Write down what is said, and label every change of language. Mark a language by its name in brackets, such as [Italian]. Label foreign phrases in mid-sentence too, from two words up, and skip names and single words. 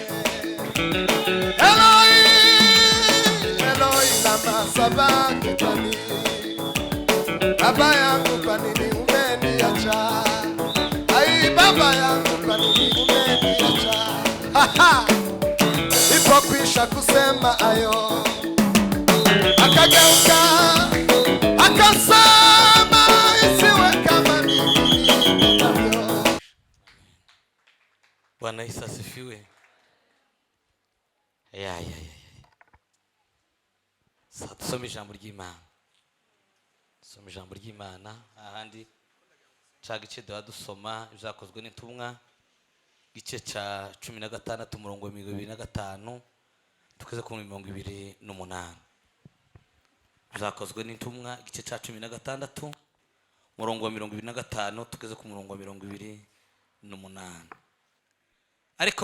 [Aramaic] Eloi lama sabakitani [Swahili] baba yangu kwa nini umeniacha ai baba yangu kwa nini umeniacha ipo kwisha kusema ayo akageuka akasema isiwe kama mimi Bwana Yesu asifiwe Sasa tusome [Rundi] ijambo ry'Imana ahandi cagice dusoma izakozwe n'intumwa gice ca 16 murongo 25 tukeze ku 28 izakozwe n'intumwa gice ca 16 murongo 25 tukeze ku murongo 28 ariko